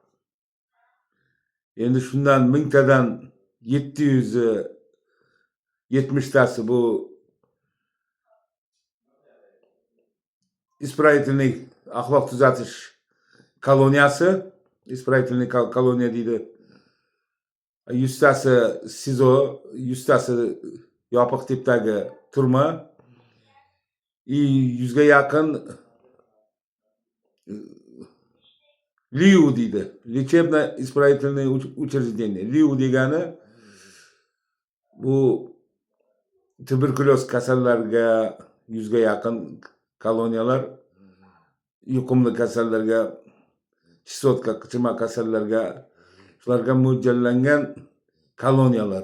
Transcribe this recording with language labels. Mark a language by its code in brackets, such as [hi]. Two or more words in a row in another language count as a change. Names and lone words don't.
[uz] Endi shundan 1000 tadan 770 tasi bu исправительный axloq tuzatish koloniyasi, исправительный koloniya deydi. 100 tasi SIZO, 100 tasi yopiq tipdagi turma, 100 ga yaqin LIU deydi. [ru] Лечебно-исправительное учреждение. [uz] LIU degani bu tuberkuloz kasallarga 100 ga yaqin koloniyalar, yuqumli kasallarga, chisotka, qichima kasallarga, shularga mo'ljallangan koloniyalar.